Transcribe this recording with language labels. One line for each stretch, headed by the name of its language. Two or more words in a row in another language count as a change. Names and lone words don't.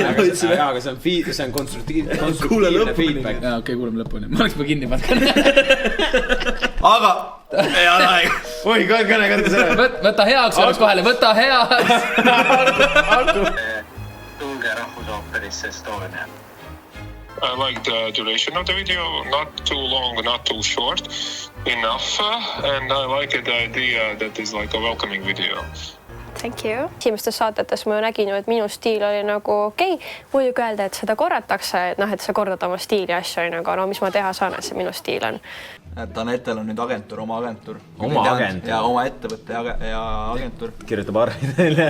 Estonian: Aga see on konstruktiivne feedback. Jaa, okei, kuuleme lõpuni. Ma oleks juba kinni pannud. Aga... Ei ole aeg. Oi, kõne selle. Võta heaks, oleks vahele. Võta heaks. Tulge rahvusooperisse Estonia.
English: I like the duration of the video, not too long, not too short, enough, and I like the idea that is like a welcoming video. Thank you.
Estonian: Esimestes saatetes ma nägin, et minu stiil oli nagu okei. Muidugi öelda, et seda korratakse, et sa kordad oma stiili asju, aga mis ma teha saan, et see minu stiil on. Tanettel on nüüd agentuur, oma agentuur. Oma agentuur? Ja oma ettevõtte ja agentuur. Kirjutab arveid välja.